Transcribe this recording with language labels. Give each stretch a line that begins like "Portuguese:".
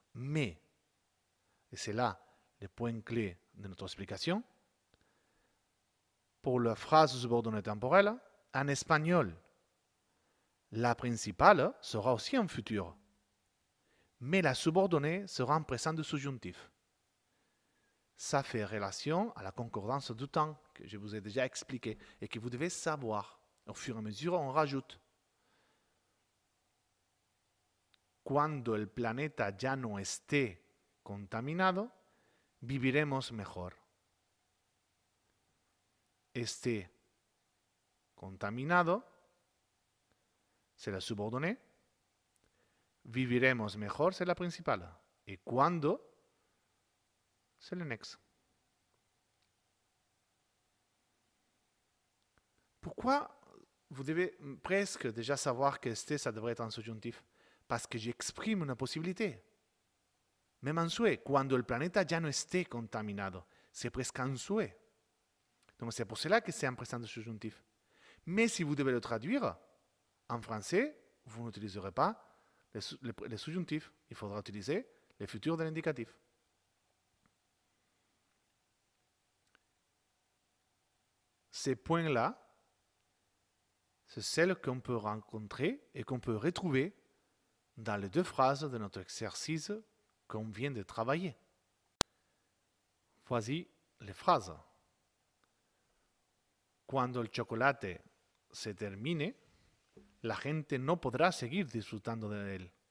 French: Mais, et c'est là le point clé de notre explication, pour la phrase subordonnée temporelle, en espagnol, la principale sera aussi en futur, mais la subordonnée sera en présent de subjonctif. Ça fait relation à la concordance du temps que je vous ai déjà expliqué et que vous devez savoir. Au fur et à mesure, on rajoute.
Spanish: Cuando el planeta ya no esté contaminado, viviremos mejor. Esté contaminado,
French: c'est la subordonnée.
Spanish: Viviremos mejor,
French: c'est la principale. Et cuando, c'est le nexe. Pourquoi vous devez presque déjà savoir que esté, ça devrait être en subjonctif? Parce que j'exprime une possibilité. Même en souhait,
Spanish: cuando el planeta ya no esté contaminado,
French: c'est presque un souhait. Donc c'est pour cela que c'est en présent de subjonctif. Mais si vous devez le traduire en français, vous n'utiliserez pas le subjonctif. Il faudra utiliser le futur de l'indicatif. Ces points-là, c'est celles qu'on peut rencontrer et qu'on peut retrouver dans les deux phrases de notre exercice qu'on vient de travailler. Voici les phrases.
Spanish: Cuando el chocolate se termine, la gente no podrá seguir disfrutando de él.